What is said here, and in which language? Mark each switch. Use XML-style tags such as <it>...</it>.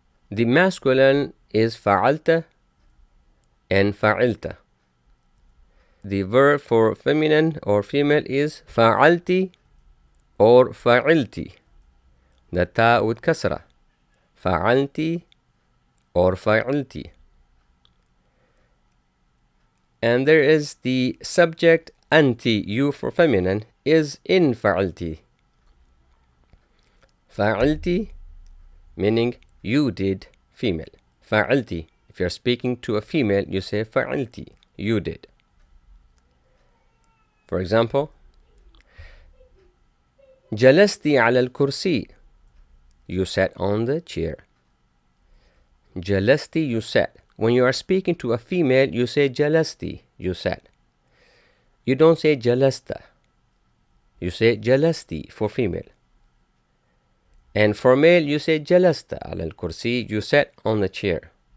<en>The masculine is فعلت and فعلت. The verb for feminine or female is فعلتي or فعلتي. The ta with كسرة.</en> <ar>فعلتي or فعلتي.</ar> <en>And there is the subject أنتِ, you for feminine, is in فعلتي. فعلتي meaning you did, female. فعلتي, if you're speaking to a female, you say فعلتي, you did. For example,</en> <ar>جلست على الكرسي.</ar> <en>You sat on the chair. جلست, you sat. When you are speaking to a female, you say جلستي, you sat. You don't say جلست. You say جلستي for female. And for male, you say</en> <ar>جلست على الكرسي,</ar> <en>you sat on the chair.</en>